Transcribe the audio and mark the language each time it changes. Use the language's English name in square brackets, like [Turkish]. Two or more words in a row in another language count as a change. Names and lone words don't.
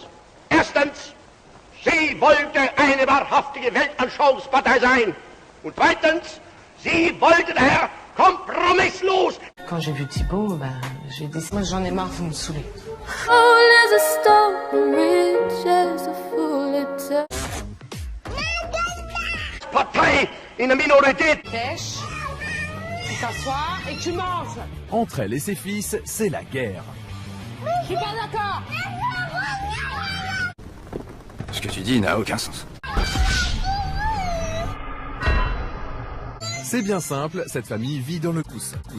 [German] Erstens, sie wollte eine wahrhaftige Weltanschauungspartei sein. Und zweitens, sie wollte daher kompromisslos. [French] Quand j'ai vu Thibaut, j'ai dit, moi j'en ai marre, vous me saoulez. [German] Partei in der Minorität. [French] Pêche, tu t'assois et tu manges. Entre elle et ses fils, c'est la guerre. Je suis pas d'accord. Ce que tu dis n'a aucun sens. C'est bien simple, cette famille vit dans le pousse.